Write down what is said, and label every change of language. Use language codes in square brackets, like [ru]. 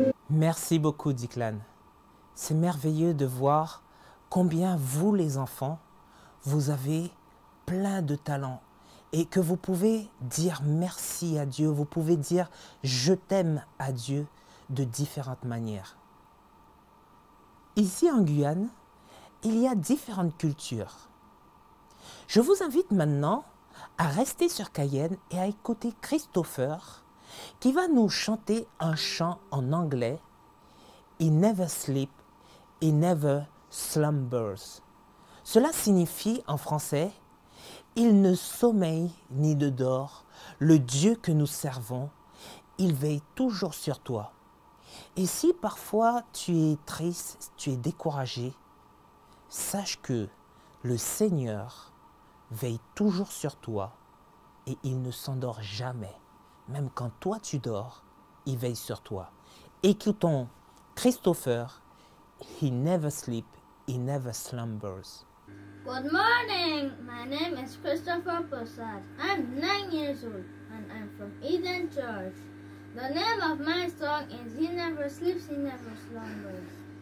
[fr] Merci beaucoup, Declan. C'est merveilleux de voir combien vous, les enfants, vous avez plein de talents et que vous pouvez dire merci à Dieu, vous pouvez dire je t'aime à Dieu de différentes manières. Ici en Guyane, il y a différentes cultures. Je vous invite maintenant à rester sur Cayenne et à écouter Christopher qui va nous chanter un chant en anglais. [en] He never sleep, he never slumbers. [fr] Cela signifie en français, il ne sommeille ni ne dort, le Dieu que nous servons, il veille toujours sur toi. Et si parfois tu es triste, tu es découragé, sache que le Seigneur veille toujours sur toi et il ne s'endort jamais. Même quand toi tu dors, il veille sur toi. Écoutons Christopher, [en] he never sleep, he never slumbers. Good morning. My name is Christopher Prasad. I'm 9 years old and I'm from Eden Church. The name of my song is He Never Sleeps, He Never Slumbers.